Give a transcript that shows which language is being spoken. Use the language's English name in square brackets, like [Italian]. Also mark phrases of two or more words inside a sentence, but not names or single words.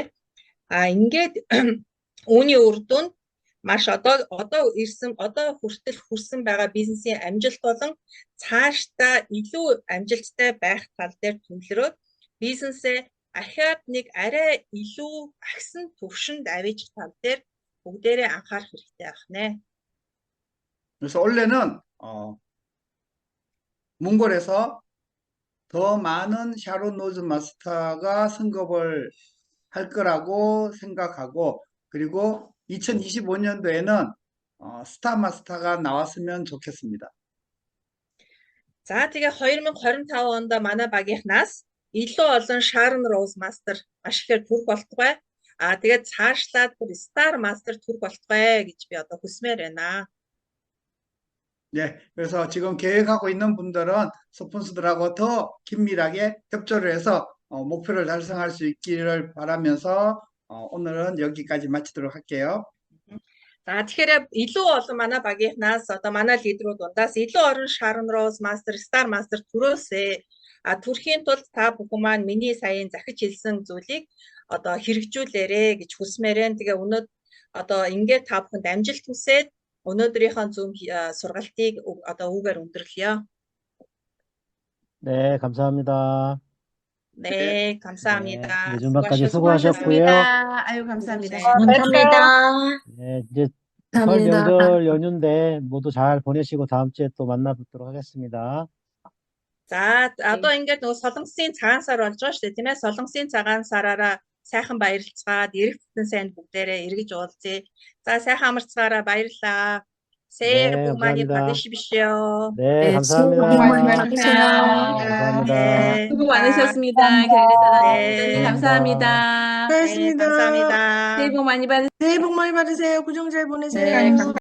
[Mongolian] Ингээд үүний үр дүнд маш одоо хүртэл хүрсэн байгаа бизнесийн амжилт болон цаашдаа илүү амжилттай байх тал дээр төвлөрөөд бизнесээ ахаад нэг арай илүү агсан түвшинд авчих тал дээр бүгдээрээ анхаарах хэрэгтэй байна. [Korean] 그래서 원래는 몽골에서 더 많은 샤론 노즈 마스터가 승급을 할 거라고 생각하고 그리고 2025년도에는 스타 마스터가 나왔으면 좋겠습니다. [Mongolian] За тэгээ 2025 онд манай багийнхнаас илүү олон Sharon Rose Master маш ихээр төрөх болтугай. Тэгээд цаашлаад бүр Star Master төрөх болтугай гэж би одоо хүсмээр байна. [Korean] 네, 그래서 지금 계획하고 있는 분들은 스폰서들하고 더 긴밀하게 협조를 해서 목표를 달성할 수 있기를 바라면서 오늘은 여기까지 마치도록 할게요. [Mongolian] За тэгэхээр илүү олон манай багийнхнаас одоо манай лидерүүд дундаас илүү олон Sharon Rose Master, Star Master төрөөсэй. Төрхийн тулд та бүхэн маань миний саяын захиж хэлсэн зүйлийг одоо хэрэгжүүлээрэ гэж хүсмээрэн. Тэгээ одоо ингээд та бүхэнд амжилт хүсээд өнөөдрийнхөө Zoom сургалтыг одоо үгээр өндөрлөё. [Korean] 네, 감사합니다. 네, 감사합니다. 늦은밤까지 수고하셨고요. 아유, 감사합니다. 감사합니다. 네, 이제 설 감사합니다. 명절 연휴인데 모두 잘 보내시고 다음 주에 또 만나뵙도록 하겠습니다. [Mongolian] За одоо ингээд нөгөө солонгосын цагаан сар болж байгаа шүү дээ, тийм ээ? Солонгосын цагаан сараараа сайхан баярлцгаад эрэг бүтэн сайн бүгдээрээ эргэж уулзъя. За сайхан амарцгаараа баярлалаа. [Korean] 새해 네, 복 많이 감사합니다. 받으십시오. 네, 감사합니다. 수고 많이 받으세요. 감사합니다. 네. 수고 많으셨습니다. 경례사단장님 네. 감사합니다. 네, 고맙습니다. 감사합니다. 새해 복 많이 받으세요. 새해 복 많이 받으세요. 구정 잘 보내세요. 네, 감사합니다.